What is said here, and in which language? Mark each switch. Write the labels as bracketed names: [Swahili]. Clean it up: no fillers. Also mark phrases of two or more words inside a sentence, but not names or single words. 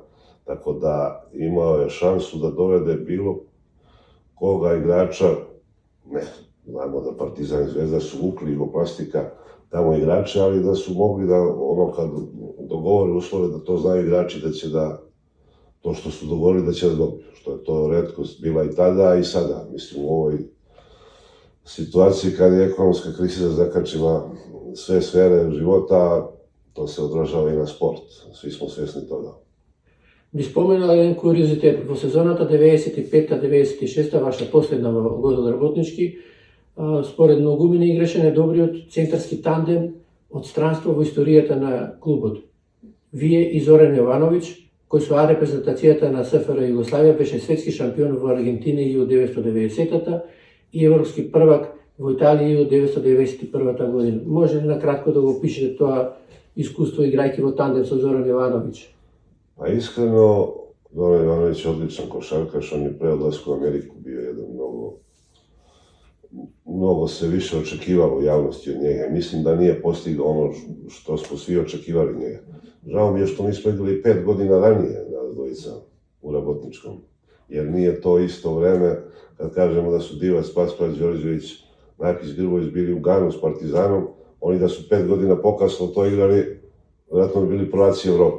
[Serbian] Tako da imao je šansu da dovede bilo koga igrača, ne, znamo da Partizan i Zvezda su vukli Jugoplastika tamo igrače, ali da su mogli da, ono, kad dogovore uslove da to znaju igrači, da će da, to što su dogovorili da će da dobiju, što je to retkost bila i tada i sada. Mislim, u ovoj situaciji kad je ekonomska kriza zakačila sve sfere života, to se odražava i na sport. Svi smo svjesni toga. [Macedonian] Би споменала еден куриозитет. Во сезоната 95-96, ваша последна во Годел Работнички, според многумина играше најдобриот центарски тандем од странство во историјата на клубот. Вие и Зоран Јовановиќ, кој со А репрезентацијата на СФР Југославија беше светски шампион во Аргентина 1990-та и европски првак во Италија 1991 година. Може ли накратко да го опишете тоа искуство играјќи во тандем со Зоран Јовановиќ? [Serbian] Pa iskreno, Zoran Ivanović je odličan košarkaš, on je pre odlasku u Ameriku bio jedan mnogo se više očekivalo u javnosti od njega. Mislim da nije postigao ono što smo svi očekivali njega. Žao mi je što nismo igrali 5 godina ranije nas dvojica u Rabotničkom, jer nije to isto vreme kad kažemo da su Divac, Paspać, Đorđević, Nakić, Grbović bili u Ganu s Partizanom, oni da su 5 godina pokasno to igrali, vjerojatno bi bili prvaci Evrope.